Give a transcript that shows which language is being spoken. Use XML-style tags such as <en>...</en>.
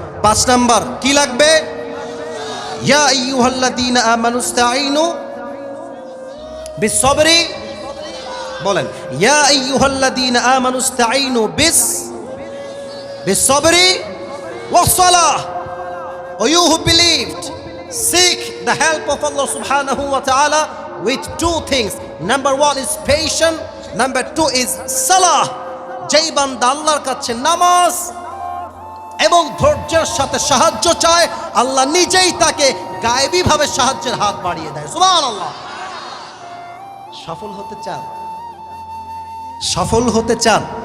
<bn>5 number কি লাগবে?</bn> <ar>ইয়া আইয়ুহাল্লাযীনা আমানুস্তাঈনু বিসসবরি।</ar> <bn>বলেন,</bn> <ar>ইয়া আইয়ুহাল্লাযীনা আমানুস্তাঈনু বিসসবরি ওয়াসসালাহ।</ar> <en>O you who believed, seek the help of Allah subhanahu wa ta'ala with 2 things. Number 1 is patience, number 2 is salah.</en> <bn>যেই বান্দা আল্লাহর কাছে নামাজ এবং ধৈর্যের সাথে সাহায্য চায়, আল্লাহ নিজেই তাকে গায়েবী ভাবে সাহায্যের হাত বাড়িয়ে দেয়। সুবহানাল্লাহ। সফল হতে চান? সফল হতে চান?</bn>